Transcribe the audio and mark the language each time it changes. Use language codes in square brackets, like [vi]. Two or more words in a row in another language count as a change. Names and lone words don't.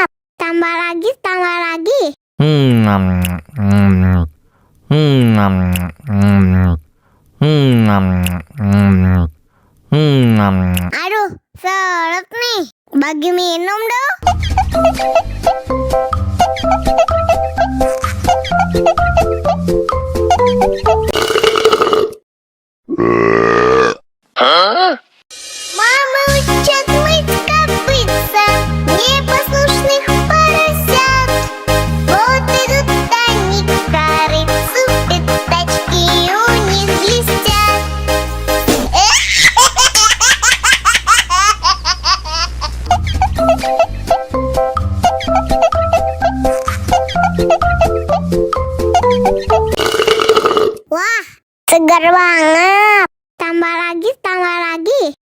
[id] Tambah lagi, tambah lagi. Aduh, seret nih. Bagi minum dong. [ru] Мама учат мыть копытца, не послушных поросят. Вот идут они к корыцу, пятачки у них блестят. [id] Wah, segar banget. Tambah lagi, tambah lagi.